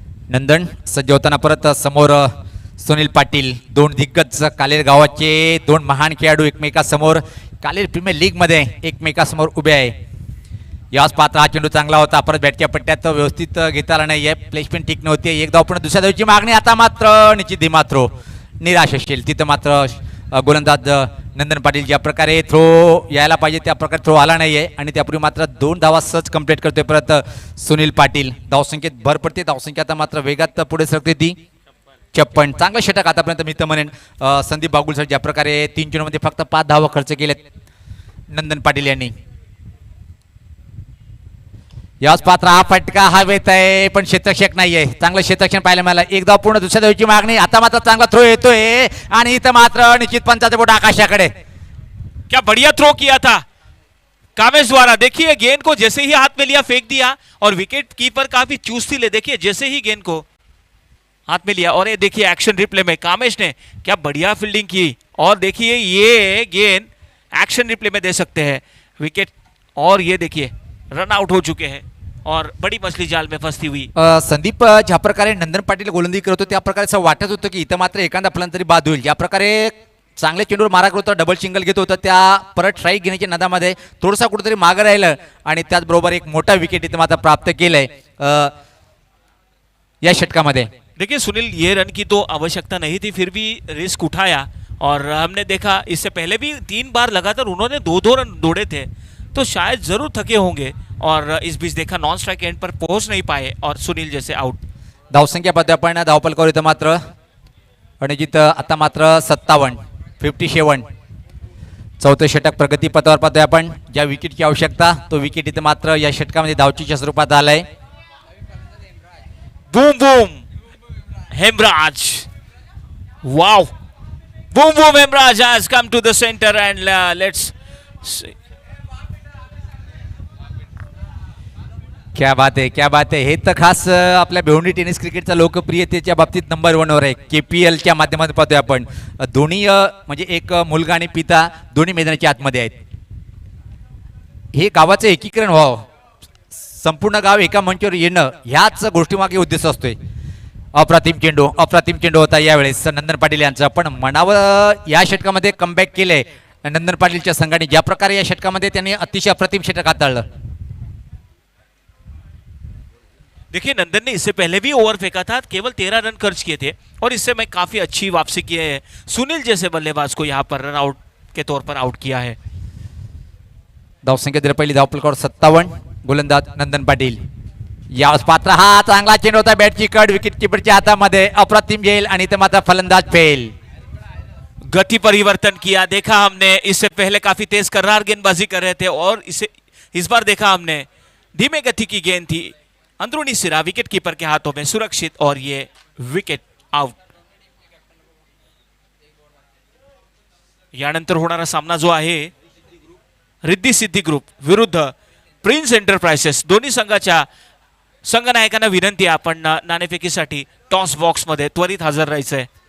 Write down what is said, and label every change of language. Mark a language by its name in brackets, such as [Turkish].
[Marathi] नंदन सज्ज होताना परत समोर सुनील पाटील, 2 दिग्गज कालेर गावाचे 2 महान खेळाडू एकमेकासमोर कालेर प्रीमियर लीग मध्ये एकमेकासमोर उभे आहे. याच पात्र हा चेंडू चांगला होता, परत बॅटच्या पट्ट्यात व्यवस्थित घेता आला नाहीये, प्लेसमेंट ठीक नव्हती. एक धाव पण दुसऱ्या धावची मागणी, आता मात्र निश्चित मात्र निराश असेल तिथं मात्र गोलंदाज नंदन पाटील ज्या प्रकारे थ्रो यायला पाहिजे त्या प्रकारे थ्रो आला नाहीये आणि त्यापूर्वी मात्र 2 धावा सहज कंप्लीट करतोय परत सुनील पाटील. धावसंख्येत भर पडते, धावसंख्या आता मात्र वेगात पुढे सरकते ती 56. चांगलं षटक आतापर्यंत मी तर म्हणेन संदीप बागुल ज्या प्रकारे 3 चेंडूमध्ये फक्त 5 धावा खर्च केलेत नंदन पाटील यांनी. याच पात्र हा फटका हवेत आहे पण क्षेत्ररक्षक नाहीये, चांगलं क्षेत्ररक्षण पाहायला मिळालं. एक धाव पूर्ण, दुसऱ्या धावची मागणी, आता मात्र चांगला थ्रो येतोय आणि इथं मात्र निश्चित पंचाचं बोट आकाशाकडे. [Hindi] क्या बढ़िया थ्रो किया था कामेश द्वारा. देखिए गेंद को जैसे ही हाथ में लिया फेंक दिया और विकेट कीपर काफी चुस्ती ले. देखिए जैसे ही गेंद को हाथ में लिया और ये देखिए एक्शन रिप्ले में कामेश ने क्या बढ़िया फील्डिंग की. और देखिए ये गेंद एक्शन रिप्ले में दे सकते हैं विकेट. और ये देखिए रन आउट हो चुके हैं और बड़ी मछली जाल में फंसती हुई. [Marathi] संदीप ज्या प्रकारे नंदन पाटील गोलंदाजी करत होते त्या प्रकारे असं वाटत होतं की इथं मात्र एखादा फलंदाज तरी बाद होईल. ज्या प्रकारे चांगल्या चेंडूवर मारा करत होता, डबल सिंगल घेत होता, त्या परत स्ट्राईक घेण्याच्या नदामध्ये थोडंसं कुठेतरी मागं राहिलं आणि त्याचबरोबर एक मोठा विकेट इथं मात्र प्राप्त केलंय या षटकामध्ये. [Hindi] देखिए सुनील ये रन की तो आवश्यकता नहीं थी, फिर भी रिस्क उठाया और हमने देखा इससे पहले भी 3 बार लगातार उन्होंने 2-2 रन दौड़े थे, तो शायद जरूर थके होंगे. और इस बीच देखा नॉन स्ट्राइक एंड पर पहुंच नहीं पाए और सुनील जैसे आउट. [Marathi] धावसंख्या पाहतोय आपण धावपलकावर इथं मात्र रणजित आता मात्र 57. चौथं षटक प्रगती पथावर पाहतोय आपण. ज्या विकेटची आवश्यकता तो विकेट इथं मात्र या षटकामध्ये धावचीच्या स्वरूपात आलाय. [English] Boom boom Hemraj, wow, boom boom Hemraj has come to the centre and let's. [Marathi] क्या बात आहे, क्या बात आहे. हे तर खास आपल्या भिवंडी टेनिस क्रिकेटच्या लोकप्रियतेच्या बाबतीत नंबर 1 वर आहे. KPLच्या माध्यमातून पाहतोय आपण. दोन्ही म्हणजे एक मुलगा आणि पिता दोन्ही मैदानाच्या आतमध्ये आहेत. हे गावाचं एकीकरण व्हावं, संपूर्ण गाव एका मंचावर येणं ह्याच गोष्टीमागे उद्देश असतोय. अप्रतिम चेंडू होता यावेळेस नंदन पाटील यांचा, पण मनावर या षटकामध्ये कमबॅक केलंय नंदन पाटीलच्या संघाने. ज्या प्रकारे या षटकामध्ये त्यांनी अतिशय अप्रतिम षटक हाताळलं. [Hindi] देखिए नंदन ने इससे पहले भी ओवर फेंका था, केवल 13 रन खर्च किए थे और इससे मैं काफी अच्छी वापसी की है सुनील जैसे बल्लेबाज को यहाँ पर रन आउट के तौर पर आउट किया है। [Marathi] धावसंख्या दिली पहिली धावपलकावर 57, गोलंदाज नंदन पाटील. यावेळेस पात्र हा चांगला चेंडू होता, बॅटची कड विकेट किपरच्या हातामध्ये, अप्रतिम झेल आणि इथे मात्र फलंदाज फेल. [Hindi] गति परिवर्तन किया, देखा हमने इससे पहले काफी तेज कर्रार गेंदबाजी कर रहे थे और इस बार देखा हमने धीमे गति की गेंद थी, अंदरूनी सिरा विकेट कीपर के हाथों में सुरक्षित और ये विकेट आउट. [Marathi] यानंतर होणारा सामना जो आहे रिद्धी सिद्धी ग्रुप विरुद्ध प्रिन्स एंटरप्राइजेस. दोन्ही संघाच्या संघनायकांना विनंती आहे आपण नाणेफेकीसाठी टॉस बॉक्स मध्ये त्वरित हजर राहायचंय.